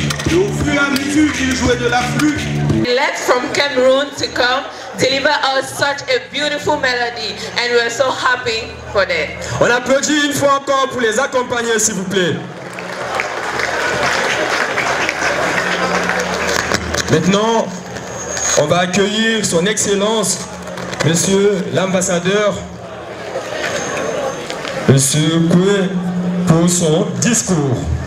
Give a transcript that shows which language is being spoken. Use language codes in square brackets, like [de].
[fr] Et au fur et à mesure qu'il jouait de la flûte, [en] left from Cameroon to come deliver us such a beautiful melody, and we are so happy for that. [fr] On applaudit une fois encore pour les accompagner, s'il vous plaît. Maintenant, on va accueillir son Excellence, Monsieur l'ambassadeur, Monsieur Koué, pour son discours.